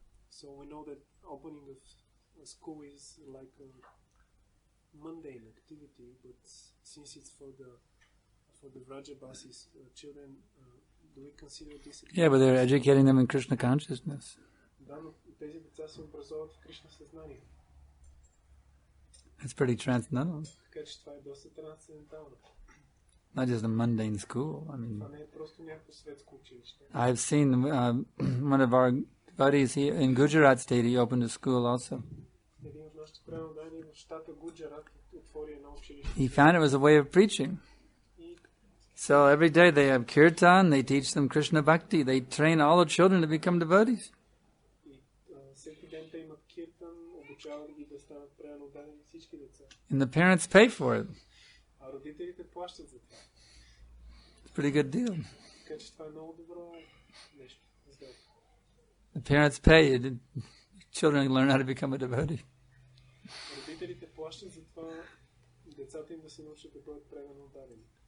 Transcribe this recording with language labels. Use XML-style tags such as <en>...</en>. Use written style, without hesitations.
<en>So we know that opening of a school is like a mundane activity, but since it's for the Vrajabasis children, do we consider this? Yeah, but they're educating them in Krishna consciousness.</en> <bg>Да, но тези деца се образуват в Кришна съзнание.</bg> <en>It's pretty transcendental.</en> <bg>Така че това е доста трансцендентално.</bg> <en>Not just a mundane school. I mean,</en> <bg>Това не е просто някакво светско училище.</bg> <en>I've seen one of our buddies in Gujarat state. He opened a school also.</en> <bg>Един от нашите преданодайни в щата Гуджарат отвори едно училище.</bg> <en>He found it was a way of preaching. So every day they have kirtan. They teach them Krishna bhakti. They train all the children to become devotees.</en> <bg>Всеки ден те имат киртан, обучават ги да станат преданодайни всички деца.</bg> <en>And the parents pay for it.</en> <bg>А родителите плащат за това.</bg> <en>It's a pretty good deal.</en> <bg>Така че това е много добро нещо.</bg> <en>The parents pay. The children learn how to become a devotee.</en> <bg>Родителите плащат за това децата им да се научат да бъдат преданодайни.</bg>